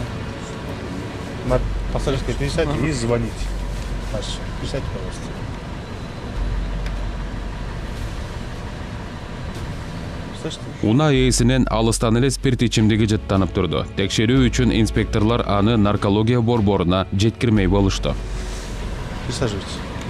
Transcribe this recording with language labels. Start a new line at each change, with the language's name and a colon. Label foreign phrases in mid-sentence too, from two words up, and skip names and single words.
Russian: На пассажирской писать и звонить. Писать, пожалуйста.
Kyrgyz: Уна ээсинен алыстан эле спирт ичимдиги жыттанып турду. Текшерүү үчүн инспекторлор аны наркология борборуна жеткирмей болушту.
Russian: Присаживайтесь.